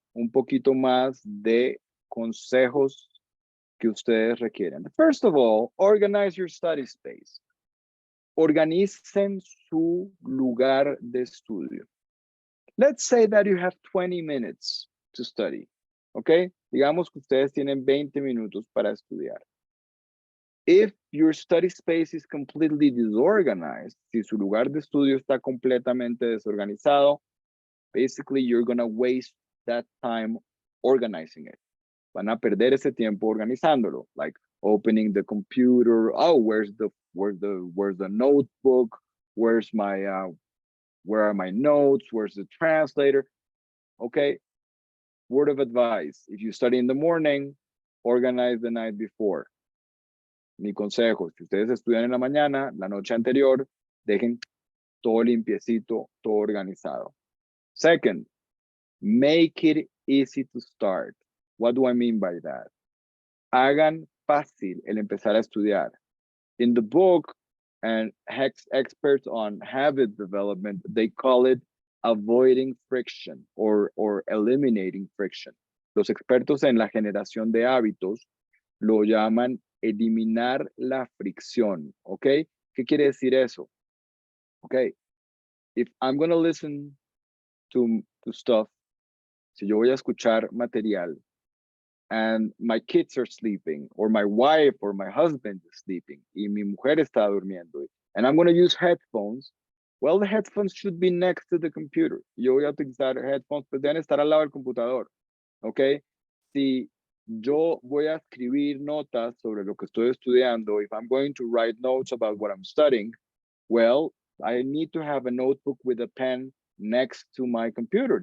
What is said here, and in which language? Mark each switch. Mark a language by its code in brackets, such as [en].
[es] Un poquito más de consejos que ustedes requieren. [en] First of all, organize your study space. [es] Organicen su lugar de estudio. [en] Let's say that you have 20 minutes to study. Okay? [es] Digamos que ustedes tienen 20 minutos para estudiar. [en] If your study space is completely disorganized, [es] si su lugar de estudio está completamente desorganizado, [en] basically you're going to waste that time organizing it. [es] Van a perder ese tiempo organizándolo, [en] like opening the computer. Oh, where's the Where's the notebook? Where's my where are my notes? Where's the translator? Okay. Word of advice: if you study in the morning, organize the night before. [es] Mi consejo: si ustedes estudian en la mañana, la noche anterior, dejen todo limpiecito, todo organizado. [en] Second, make it easy to start. What do I mean by that? [es] Hagan fácil el empezar a estudiar. [en] In the book, and experts on habit development, they call it avoiding friction or eliminating friction. [es] Los expertos en la generación de hábitos lo llaman eliminar la fricción, ¿ok? ¿Qué quiere decir eso? [en] Okay, if I'm going to listen to stuff, [es] si yo voy a escuchar material, [en] and my kids are sleeping, or my wife or my husband is sleeping, [es] y mi mujer está durmiendo, [en] and I'm going to use headphones, well, the headphones should be next to the computer. [es] Yo voy a utilizar headphones, pues deben estar al lado del computador, ¿ok? Si yo voy a escribir notas sobre lo que estoy estudiando, [en] if I'm going to write notes about what I'm studying, well, I need to have a notebook with a pen next to my computer.